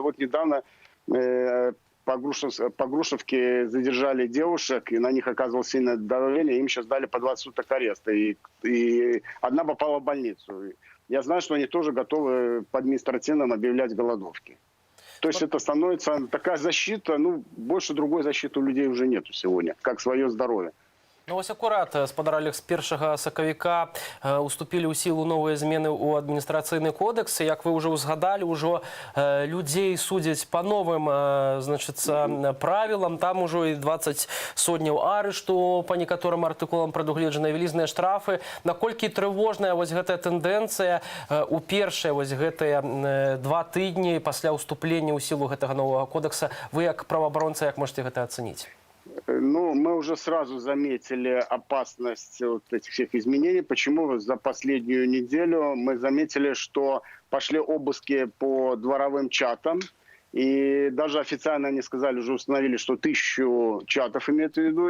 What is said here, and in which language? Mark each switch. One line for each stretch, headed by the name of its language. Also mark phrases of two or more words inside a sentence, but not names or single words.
Russian: Вот недавно по Грушевке задержали девушек, и на них оказывалось сильное давление, им сейчас дали по 20 суток ареста, и одна попала в больницу. Я знаю, что они тоже готовы по административным объявлять голодовки. То есть это становится такая защита, больше другой защиты у людей уже нету сегодня, как свое здоровье.
Belarusian: Ну, ось акурат, спадар Олег, з 1 сакавіка уступілі ў сілу новыя змены ў адміністрацыйны кодекс. Як вы ўжо ўзгадалі, ўжо людзей судзяць па новым правілам. Там ужо і 20 сотняў арышту, па некаторым артыкулам прадугледжаны вялізныя штрафы. Наколькі трывожная вось гэтая тэндэнцыя у першыя вось гэтыя 2 тыдні пасля ўступлення ў сілу гэтага новага кодекса? Вы як праваабаронца, як можете гэта ацэніць?
Russian: Мы уже сразу заметили опасность вот этих всех изменений. Почему? За последнюю неделю мы заметили, что пошли обыски по дворовым чатам. И даже официально они сказали, уже установили, что 1000 чатов имеют в виду.